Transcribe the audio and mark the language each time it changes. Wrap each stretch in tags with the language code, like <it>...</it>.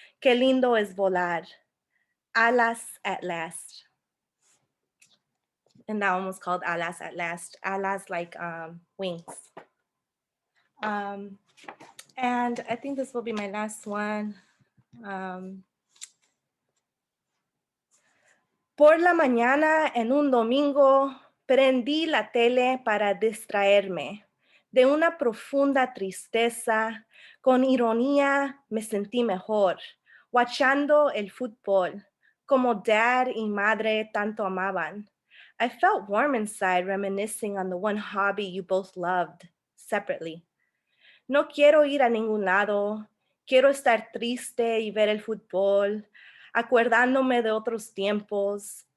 <es>Qué lindo es volar, alas at last.</es> <en>And that one was called Alas at Last. Alas like wings. And I think this will be my last one.</en> <es>Por la mañana en un domingo prendí la tele para distraerme de una profunda tristeza. Con ironía me sentí mejor, watchando el fútbol, como dad y madre tanto amaban.</es> <en>I felt warm inside, reminiscing on the one hobby you both loved separately.</en> <es>No quiero ir a ningún lado. Quiero estar triste y ver el fútbol, acordándome de otros tiempos.</es>